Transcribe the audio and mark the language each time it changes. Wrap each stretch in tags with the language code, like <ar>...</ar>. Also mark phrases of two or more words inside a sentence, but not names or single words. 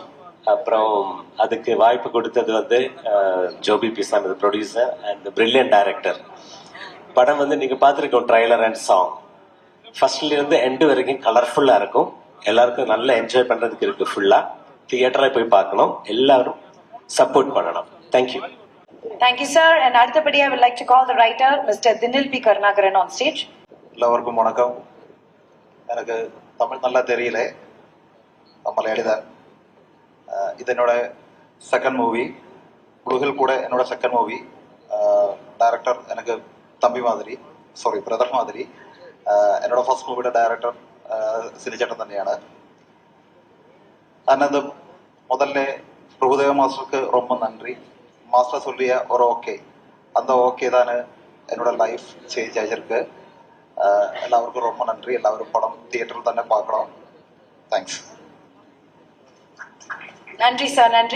<ta>அப்புறம் அதுக்கு வாய்ப்பு கொடுத்தது ஜோபி பிசான்,</ta> <en>producer and brilliant director.</en> <ta>படம் நீங்க பார்த்துருக்கோம்,</ta> <en>trailer and song</en> <ta>ஃபர்ஸ்ட்ல இருந்து எண்டு வரைக்கும் கலர்ஃபுல்லா இருக்கும். எல்லாருக்கும் நல்லா என்ஜாய் பண்றதுக்கு இருக்கு. ஃபுல்லா தியேட்டர்ல போய் பார்க்கணும், எல்லாரும் சப்போர்ட் பண்ணணும். தேங்க்யூ.</ta> <en>thank you sir. and அடுத்தபடியா I would like to call the writer Mr.</en> <ta>தினில் பி கருணாகரன்</ta> <en>on stage.</en> <ta>எல்லாருக்கும் வணக்கம். எனக்கு தமிழ் நல்லா தெரியல, மலையாளிதான். இது என்னோட</ta> <en>second movie.</en> <ta>ப்ளூ ஹில் கூட என்னோட</ta> <en>second movie.</en> <ta>டைரக்டர் எனக்கு தம்பி மாதிரி, சாரி பிரதர் மாதிரி.</ta> <ml>എന്നോട്</ml> <en>first movie</en> <ml>ഡയറക്ടർ സിനിചേട്ടൻ തന്നെയാണ്.</ml> <ta>അതിനകത്ത് முதல்ல பிரபுதேவ மாஸ்டருக்கு ரொம்ப நன்றி. மாஸ்டர் சொல்லிய ஒரு ஓகே, அந்த ஓகே தான் என்னோட</ta> <en>life change</en> <ta>ஆகிருக்கு. எல்லாருக்கும் ரொம்ப நன்றி. எல்லாரும் படம் தியேட்டரில் തന്നെ பார்க்கணும். தேங்க்ஸ். நன்றி சார், நன்றி.</ta>